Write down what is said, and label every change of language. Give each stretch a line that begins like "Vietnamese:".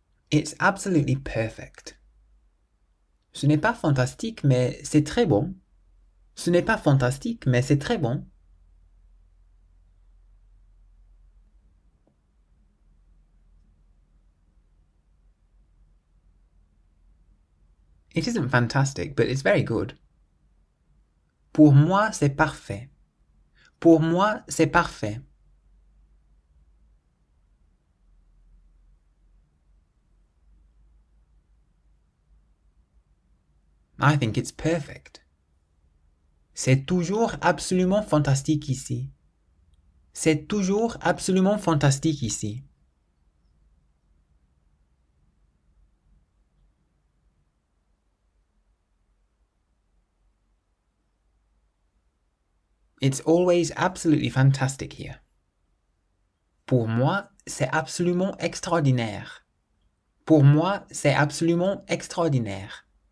English: It's absolutely perfect.
French: Ce n'est pas fantastique, mais c'est très bon. Ce n'est pas fantastique, mais c'est très bon.
English: It isn't fantastic, but it's very good.
French: Pour moi, c'est parfait. Pour moi, c'est parfait.
English: I think it's perfect.
French: C'est toujours absolument fantastique ici. C'est toujours absolument fantastique ici.
English: It's always absolutely fantastic here.
French: Pour moi, c'est absolument extraordinaire. Pour moi, c'est absolument extraordinaire.